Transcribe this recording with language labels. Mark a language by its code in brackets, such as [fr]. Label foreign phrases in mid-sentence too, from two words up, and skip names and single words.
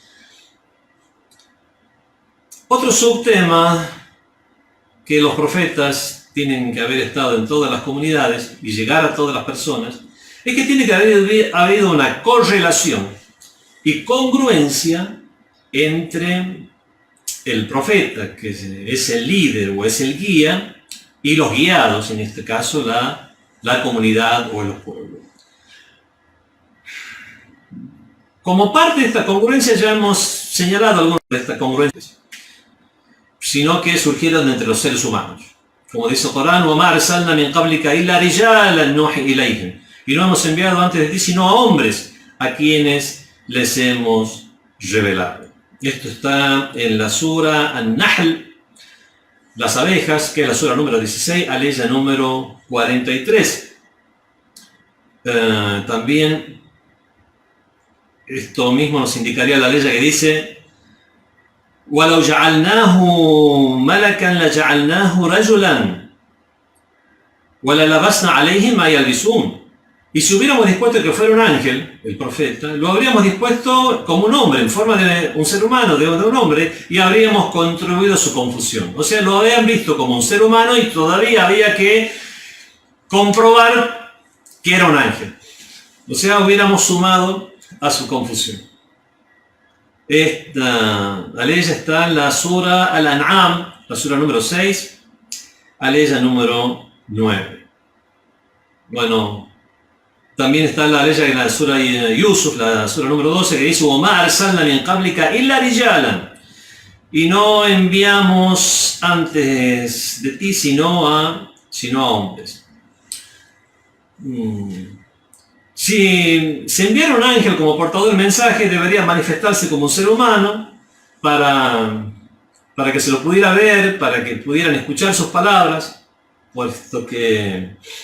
[es] Otro subtema que los profetas tienen que haber estado en todas las comunidades y llegar a todas las personas, es que tiene que haber habido una correlación y congruencia entre el profeta, que es el líder o es el guía, y los guiados, en este caso la comunidad o los pueblos. Como parte de esta congruencia ya hemos señalado algunas de estas congruencias, sino que surgieron entre los seres humanos. Como dice el Corán, [ar] وَمَا أَرْسَلْنَا مِنْ قَبْلِكَ إِلَّا رِجَالًا نُوحِي إِلَيْهِمْ, [es] y no hemos enviado antes de ti sino a hombres a quienes les hemos revelado. Esto está en la sura An-Nahl, las abejas, que es la sura número 16, aleya número 43. También esto mismo nos indicaría la ley que dice [ar] وَلَوْ جَعَلْنَاهُ مَلَكًا لَجَعَلْنَاهُ رَجُلًا وَلَلَبَسْنَا عَلَيْهِمْ مَا يَلْبِسُونَ. [es] Y si hubiéramos dispuesto que fuera un ángel, el profeta, lo habríamos dispuesto como un hombre, en forma de un ser humano, de un hombre, y habríamos contribuido a su confusión. O sea, lo habían visto como un ser humano y todavía había que comprobar que era un ángel. O sea, hubiéramos sumado a su confusión. Esta aleya está en la sura Al-An'am, la sura número 6, aleya número 9. Bueno, también está la ley en la sura Yusuf, la sura número 12, que dice [ar] وَمَا أَرْسَلْنَا مِنْ قَبْلِكَ إِلَّا رِجَالًا, [es] y no enviamos antes de ti sino a hombres. Si se enviara un ángel como portador del mensaje, debería manifestarse como un ser humano para que se lo pudiera ver, para que pudieran escuchar sus palabras, puesto que